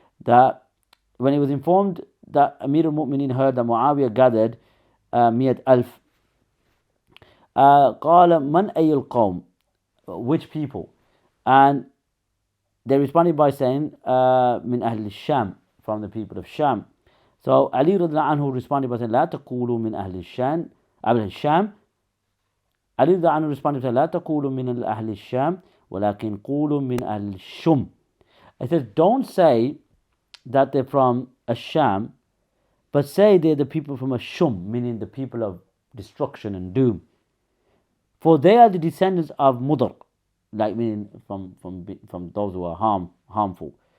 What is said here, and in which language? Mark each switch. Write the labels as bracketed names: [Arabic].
[English] That when he was informed that Amir al-Mu'minin heard that Muawiyah gathered 100,000, [Arabic] قال من أي القوم, [English] which people? And they responded by saying [Arabic] من أهل الشام, [English] from the people of Sham. So Ali radiallahu anhu responded by saying [Arabic] لا تقولوا من أهل الشام الشام. [English] Ali radiallahu anhu responded by saying [Arabic] لا تقولوا من أهل الشام ولكن قولوا من أهل الشم. [English] It says, don't say that they're from al-Sham, but say they're the people from al-Shum, meaning the people of destruction and doom. For they are the descendants of Mudar, like meaning from those who are harmful.